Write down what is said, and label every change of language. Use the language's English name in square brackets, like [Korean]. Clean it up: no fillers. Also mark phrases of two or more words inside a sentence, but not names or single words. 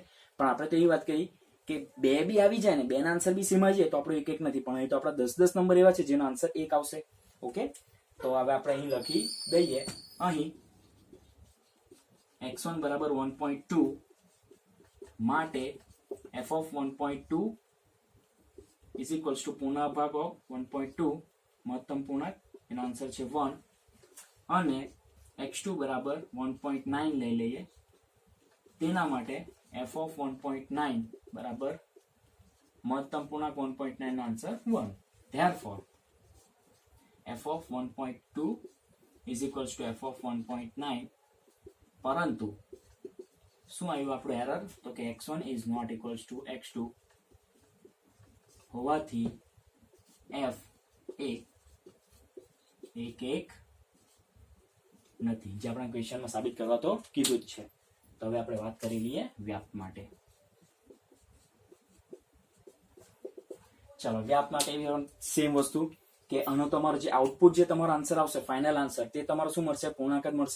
[Gujarati] પણ આપણે તો એવી વાત કરી કે 2 બી આવી જાય ને, 2 ના આન્સર બી સેમ આવી જાય તો આપણો એક નથી, પણ અહીં તો આપણા 10 નંબર એવા છે જેનો આન્સર 1 આવશે. ઓકે, તો હવે આપણે અહીં લખી દઈએ, અહીં x1 બરાબર 1.2 માટે [English] f of 1.2 is equals to [Gujarati] પૂર્ણાંક ભાગ of 1.2 મહત્તમ પૂર્ણાંક, એનો આન્સર છે 1, અને x2 બરાબર 1.9 લઈ લઈએ, તેના માટે [English] f of 1.9 [Gujarati] બરાબર મહત્તમ પૂર્ણાંક 1.9 નો આન્સર 1. [English] Therefore f of 1.2 is equals to f of 1.9, [Gujarati] પરંતુ શું આવ્યું આપણું એરર, તો કે [English] x1 is not equals to x2 [Gujarati] હોવાથી f એ 1 નથી, જે આપણા ક્વેશ્ચનમાં સાબિત કરવા તો કીધું જ છે. તો હવે આપણે વાત કરી લઈએ વ્યાપ માટે. ચાલો, વ્યાપ માટે સેમ વસ્તુ કે આનો તમારો જે આઉટપુટ જે તમારો આન્સર આવશે, [English] final answer, [Gujarati] તે તમારો શું મળશે, પૂર્ણાંક જ મળશે.